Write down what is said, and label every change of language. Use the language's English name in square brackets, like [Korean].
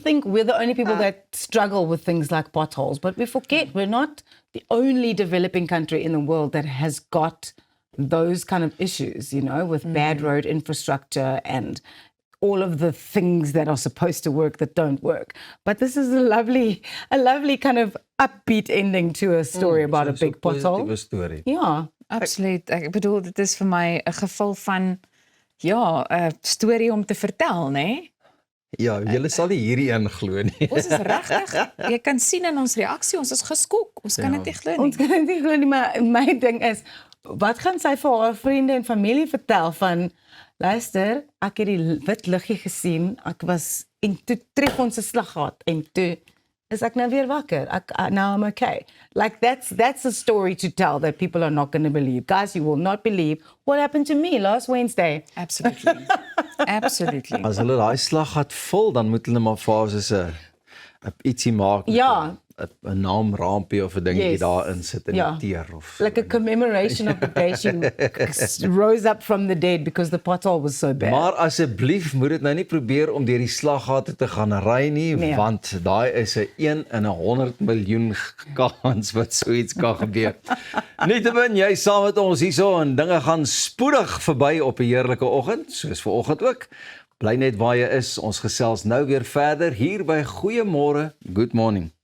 [English] think we're the only people that struggle with things like potholes, but we forget we're not the only developing country in the world that has got those kind of issues, you know, with bad road infrastructure and all of the things that are supposed to work that don't work. But this is a lovely kind of upbeat ending to a story about a So big pothole. [Afrikaans] positiewe storie. Ja. Absoluut. Ek bedoel dit is vir my 'n geval van 'n storie om te vertel, né? Ja, julle sal nie hierdie een glo nie. Ons is regtig, jy kan sien in ons reaksie, ons is geskok. Ons kan dit nie glo Ons nie. kan dit nie glo nie, maar my ding is, wat gaan sy vir haar vriende en familie vertel van, luister, ek het die wit liggie gesien, ek was, en toe tref ons 'n slaggat, en toe is ek nou weer wakker. [English] Now I'm okay. Like that's a story to tell that people are not going to believe. Guys, you will not believe what happened to me last Wednesday. Absolutely. Absolutely. [Afrikaans] As hulle daai slaggat vul, dan moet hulle maar vir haar soos 'n ietsie maak met Ja. 'n naamrampie of 'n dingetjie [English] Yes. [Afrikaans] daarin sit in Ja. die teer of [English] Like a commemoration of the day she rose up from the dead because the pothole was so bad. [Afrikaans] Maar asseblief moet dit nou nie probeer om deur die slaggate te gaan ry nie, Nee. want daai is 'n 1 in 'n 100 miljoen kans wat so iets kan gebeur. Nietemin, jy saam met ons hierso en dinge gaan spoedig verby op 'n heerlike oggend, soos vanoggend ook. Bly net waar jy is. Ons gesels nou weer verder hier by Goeiemôre, Good Morning.